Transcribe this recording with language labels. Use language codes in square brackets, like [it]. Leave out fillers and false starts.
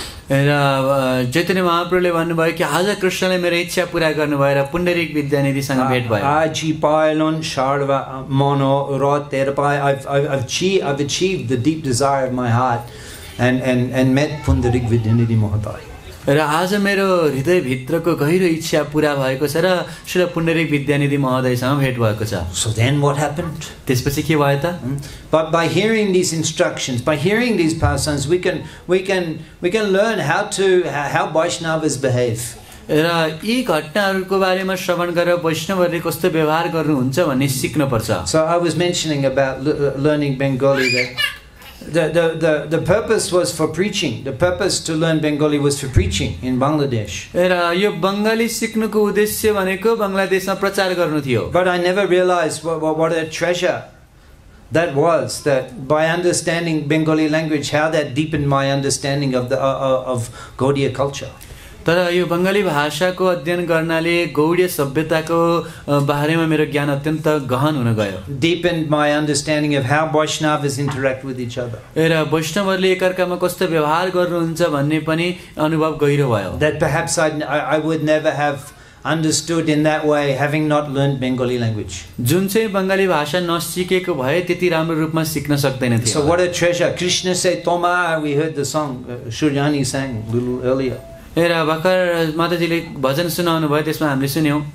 [ne] र चैतन्य महाप्रभुले भन्नुभयो कि आज कृष्णले मेरो इच्छा पूरा गर्नुभयो र पुण्डरीक विद्यानिधिसँग भेट भयो। [bn] Aji Pailon Sharva Mono Roterpai. [en] I've achieved the deep desire of my heart and met Pundarik Vidyanidhi Mahadai. [ne] र आज मेरो हृदयभित्रको गहिरो इच्छा पूरा भएको छ र श्री पुण्डरीक विद्यानिधि महोदयसँग भेट भएको छ। [en] So then what happened? [ne] त्यसपछि के भयो त? [en] But by hearing these instructions, by hearing these pastimes, we can learn how Vaishnavas behave. [ne] र यी घटनाहरूको बारेमा श्रवण गरेर वैष्णवहरूले कस्तो व्यवहार गर्नुहुन्छ भन्ने सिक्न पर्छ। [en] So I was mentioning about learning Bengali that the purpose was for preaching. The purpose to learn Bengali was for preaching in Bangladesh. [ne] र यो बङ्गाली सिक्नुको उद्देश्य भनेको बङ्गलादेशमा प्रचार गर्नु थियो। [en] But I never realized what a treasure that was, that by understanding Bengali language, how that deepened my understanding of Gaudiya culture. [ne] तर यो बङ्गाली भाषाको अध्ययन गर्नाले गौडीय सभ्यताको बारेमा मेरो ज्ञान अत्यन्त गहन हुन गयो। [en] Deepened my understanding of how Vaishnavas interact with each other. [ne] र वैष्णवहरूले एकअर्कामा कस्तो व्यवहार गर्नुहुन्छ भन्ने पनि अनुभव गहिरो भयो। [en] That perhaps I would never have understood in that way having not learned Bengali language. [ne] जुन चाहिँ बङ्गाली भाषा नसिकेको भए त्यति राम्रो रूपमा सिक्न सक्दैन थियो। [en] So what a treasure. Krishna said Toma, we heard the song Suryani sang a little earlier. [ne] र भर्खर माताजीले भजन सुनाउनु भयो त्यसमा हामीले सुन्यौं।